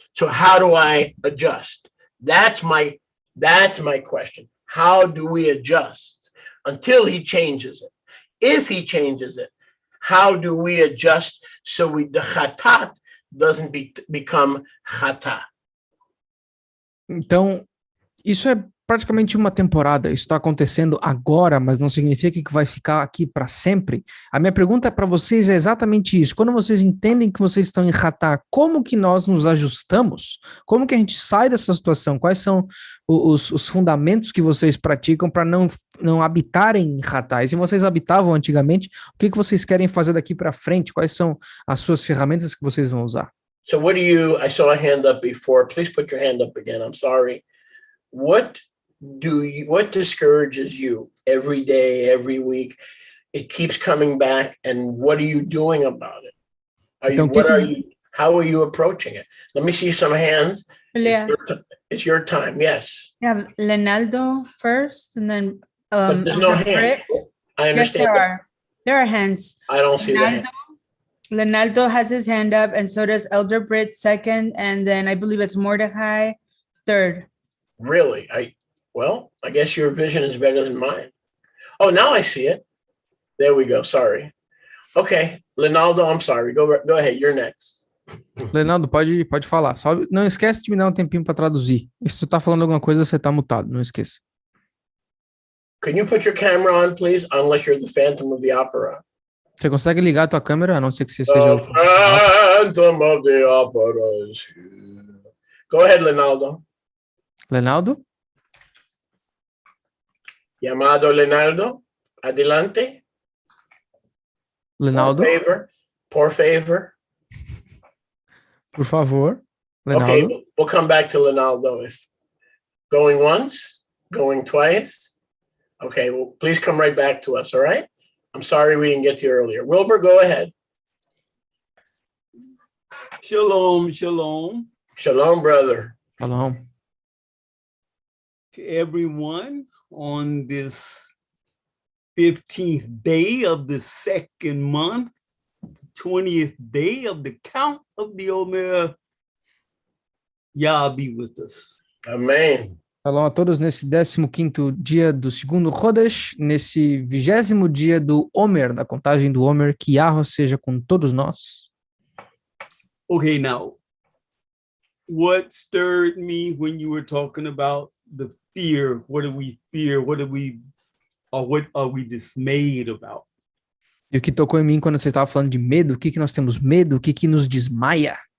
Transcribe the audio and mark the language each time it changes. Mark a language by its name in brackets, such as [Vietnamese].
[English] So how do I adjust? That's my question. How do we adjust until he changes it? If he changes it, how do we adjust so the chatat doesn't become chata? [Portuguese] Então, isso é praticamente uma temporada. Isso está acontecendo agora, mas não significa que vai ficar aqui para sempre. A minha pergunta para vocês é exatamente isso. Quando vocês entendem que vocês estão em Hatá, como que nós nos ajustamos? Como que a gente sai dessa situação? Quais são os fundamentos que vocês praticam para não habitarem em Hatá? E se vocês habitavam antigamente, o que vocês querem fazer daqui para frente? Quais são as suas ferramentas que vocês vão usar? [English] So I saw a hand up before. Please put your hand up again. I'm sorry. What discourages you every day, every week? It keeps coming back, and what are you doing about it? How are you approaching it? Let me see some hands. It's your time. Yes. Yeah, Leonardo first, and then But there's no hands. I understand. Yes, there are hands. I don't see the hand. Leonardo has his hand up, and so does Elder Britt second, and then I believe it's Mordecai third. Really? I guess your vision is better than mine. Oh, now I see it. There we go. Sorry. Okay, Leonardo, I'm sorry. Go ahead. You're next. [Portuguese] Leonardo, pode falar. Só não esquece de me dar um tempinho para traduzir. E se tu tá falando alguma coisa, você tá mutado. Não esqueça. [English] Can you put your camera on, please? Unless you're the Phantom of the Opera. [Portuguese] Você consegue ligar a tua câmera, a não ser que você seja o [English] Phantom of the Opera is here. Go ahead, Leonardo. Leonardo? [Spanish] Llamado Leonardo, adelante. [English] Leonardo? [Spanish] Por favor. Por favor. Leonardo? [English] Okay, we'll come back to Leonardo. If going once, going twice. Okay, well, please come right back to us, all right? I'm sorry we didn't get to you earlier. Wilbur, go ahead. Shalom, shalom. Shalom, brother. Shalom. To everyone on this 15th day of the second month, 20th day of the count of the Omer, Yah be with us. [Portuguese] Amém. Shalom a todos nesse 15º dia do segundo Chodesh, nesse 20º dia do Omer, da contagem do Omer, que Yahweh seja com todos nós. [English] Okay, now, what stirred me when you were talking about the fear? What do we fear? What are we dismayed about? [Portuguese] E o que tocou em mim quando você estava falando de medo, o que nós temos medo, o que nos desmaia?